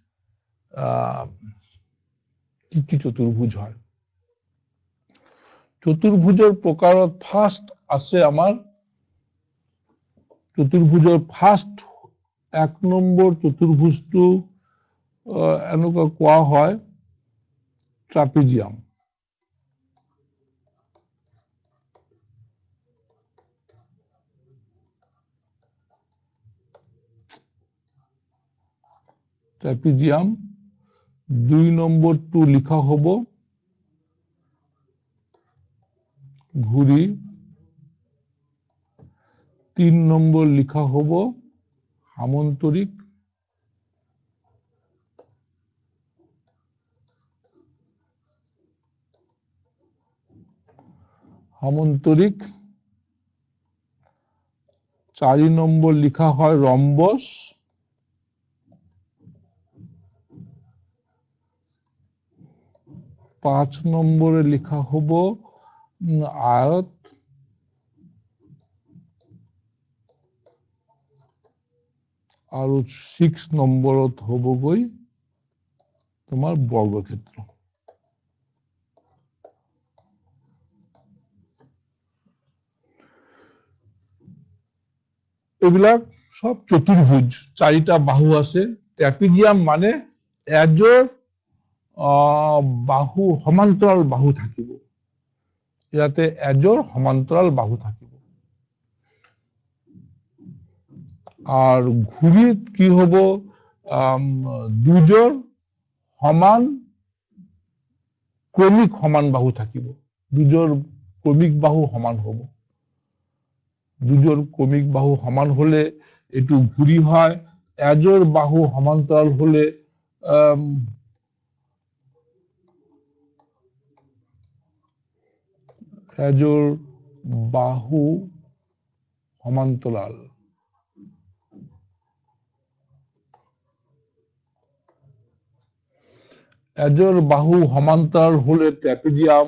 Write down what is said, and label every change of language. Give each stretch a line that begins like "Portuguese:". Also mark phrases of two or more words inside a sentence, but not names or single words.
Assamese: কি চতুর্ভুজ হয় চতুর্ভুজৰ প্ৰকাৰত ফাৰ্স্ট আছে আমাৰ চতুর্ভুজৰ ফার্স্ট 1 নম্বৰ চতুর্ভুজটো এনেকুৱা কোৱা হয় ট্ৰাপিজিয়াম ট্রাপিজিয়াম 2 নম্বরটো লিখা হব ঘুড়ি 3 নম্বর লিখা হব সামন্তরিক 4 নম্বর লিখা হয় রম্বস 5 নম্বরে লেখা হব আয়ত আৰু 6 নম্বৰত হবগৈ তোমার বর্গক্ষেত্র। এবিলাক সব চতুর্ভুজ, 4টা বাহু আছে। ট্র্যাপিজিয়াম মানে এজৰ বাহু সমান্তৰাল বাহু থাকিব, ইয়াতে এজৰ সমান্তৰাল বাহু থাকিব। আর ঘুড়িত কি হব, দুজোর সমান ক্রমিক সমান বাহু থাকিব, দুজোর ক্রমিক বাহু সমান হব। দুজোর ক্রমিক বাহু সমান হলে এটু ঘুড়ি হয়, এজোর বাহু সমান্তরাল হলে এজোর বাহু সমান্তরাল এজোর বাহু সমান্তরাল হলে ট্র্যাপিজিয়াম।